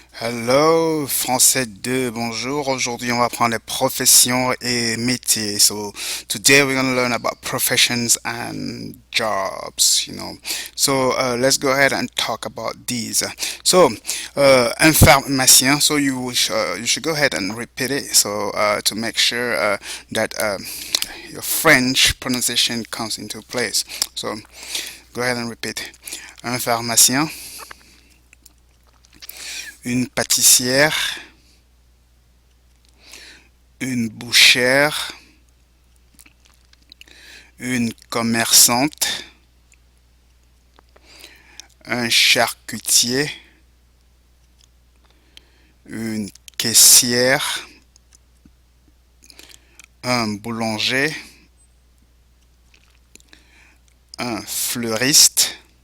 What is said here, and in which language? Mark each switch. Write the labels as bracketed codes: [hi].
[fr] Hello, français 2, bonjour. Aujourd'hui, on va prendre les professions et métiers. [en] So, today we're going to learn about professions and jobs. Let's go ahead and talk about these. [fr] Un pharmacien. [en] So, you should go ahead and repeat it. To make sure that your French pronunciation comes into place. So, go ahead and repeat. [fr] Un pharmacien, une pâtissière, une bouchère, une commerçante, un charcutier, une caissière, un boulanger, un fleuriste,